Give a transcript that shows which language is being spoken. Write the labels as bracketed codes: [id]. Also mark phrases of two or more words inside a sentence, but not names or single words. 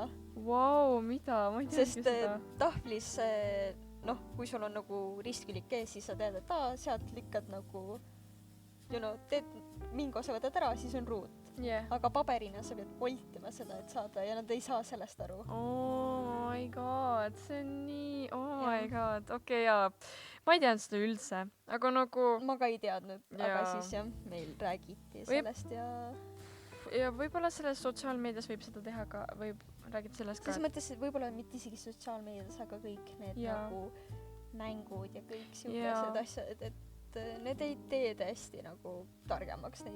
[et] Vau, mida? Ma ei teadki seda. Sest tahvlis kui sul on nagu ristkülik ees, siis sa tead, et sealt lükkad nagu, teed mingi osa võtad ära, siis on ruut. Aga paberina sa pead voltima seda, et saada ja nad ei saa sellest aru. [en] Oh my god, [et] see on nii, [en] my god, [et] okei, ma ei teadnud seda üldse, aga nagu... Ma ka ei teadnud, aga siis meil räägiti sellest ja võib-olla selles sotsiaalmeedias võib seda teha ka, võib räägida sellest ka. Selles mõttes, et võib-olla mitte isegi sotsiaalmeedias, aga kõik need nagu mängud ja kõik siukesed asjad, et need ei tee tõesti nagu targemaks neid.